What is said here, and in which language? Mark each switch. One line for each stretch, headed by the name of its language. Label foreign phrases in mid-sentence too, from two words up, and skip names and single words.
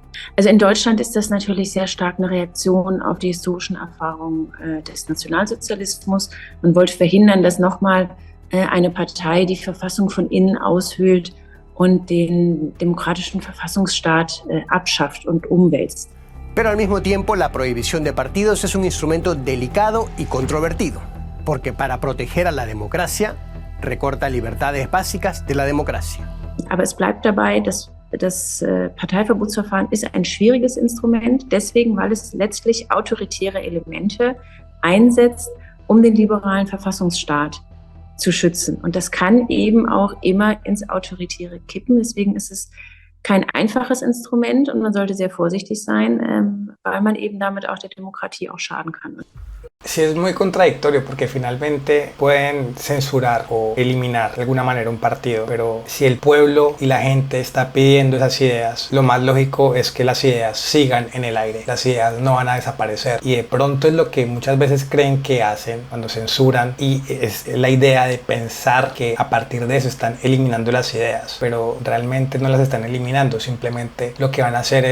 German: Also in Deutschland ist das natürlich sehr stark eine Reaktion auf die historischen Erfahrungen des Nationalsozialismus. Man wollte verhindern, dass nochmal eine Partei die Verfassung von innen aushöhlt und den demokratischen Verfassungsstaat abschafft und umwälzt.
Spanish: Pero al mismo tiempo, la prohibición de partidos es un instrumento delicado y controvertido, porque para proteger a la democracia, recorta libertades básicas de la democracia.
German: Aber es bleibt dabei, dass das Parteiverbotsverfahren ist ein schwieriges Instrument, deswegen, weil es letztlich autoritäre Elemente einsetzt, um den liberalen Verfassungsstaat zu schützen. Und das kann eben auch immer ins Autoritäre kippen. Deswegen ist es kein einfaches Instrument und man sollte sehr vorsichtig sein, weil man eben damit auch der Demokratie auch schaden kann.
Spanish: Sí, es muy contradictorio porque finalmente pueden censurar o eliminar de alguna manera un partido, pero si el pueblo y la gente está pidiendo esas ideas, lo más lógico es que las ideas sigan en el aire, las ideas no van a desaparecer, y de pronto es lo que muchas veces creen que hacen cuando censuran, y es la idea de pensar que a partir de eso están eliminando las ideas, pero realmente no las están eliminando, simplemente lo que van a hacer